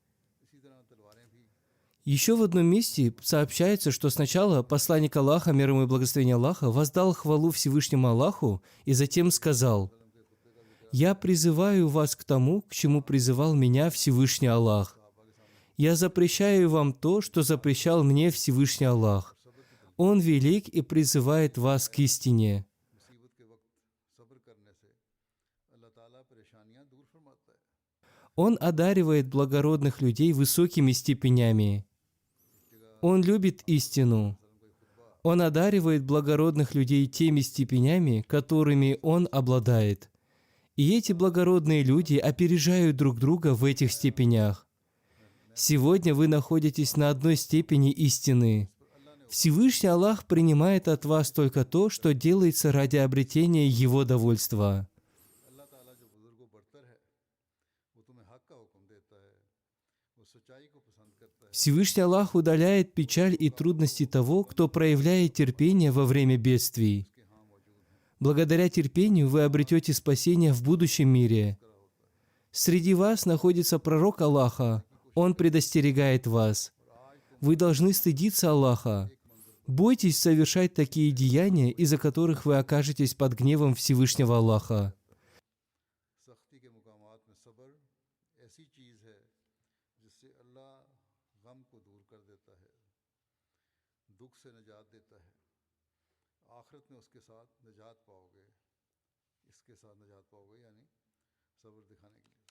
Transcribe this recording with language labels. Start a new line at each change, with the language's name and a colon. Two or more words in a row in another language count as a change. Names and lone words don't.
Russian: Еще в одном месте сообщается, что сначала посланник Аллаха, мир ему и благословение Аллаха, воздал хвалу Всевышнему Аллаху и затем сказал: «Я призываю вас к тому, к чему призывал меня Всевышний Аллах. Я запрещаю вам то, что запрещал мне Всевышний Аллах. Он велик и призывает вас к истине».
Urdu: مصیبت کے وقت صبر کرنے سے اللہ تعالیٰ پریشانیاں دور فرماتا ہے.
Russian: Он одаривает благородных людей высокими степенями. Он любит истину. Он одаривает благородных людей теми степенями, которыми Он обладает. И эти благородные люди опережают друг друга в этих степенях. Сегодня вы находитесь на одной степени истины. Всевышний Аллах принимает от вас только то, что делается ради обретения Его довольства.
Urdu: اللہ تعالیٰ جو بزرگوں برتر ہے، وہ تمہیں حق کا حکم دیتا ہے، وہ سچائی کو پسند کرتا ہے.
Russian: Всевышний Аллах удаляет печаль и трудности того, кто проявляет терпение во время бедствий. Благодаря терпению вы обретете спасение в будущем мире. Среди вас находится пророк Аллаха. Он предостерегает вас. Вы должны стыдиться Аллаха. Бойтесь совершать такие деяния, из-за которых вы окажетесь под гневом Всевышнего Аллаха.
Urdu: سختی کے مقامات میں صبر ایسی چیز ہے جس سے اللہ غم کو دور کر دیتا ہے، دکھ سے نجات دیتا ہے. آخرت میں اس کے ساتھ نجات پاؤ گے، اس کے ساتھ نجات پاؤ گے، یعنی صبر دکھانے کے لیے.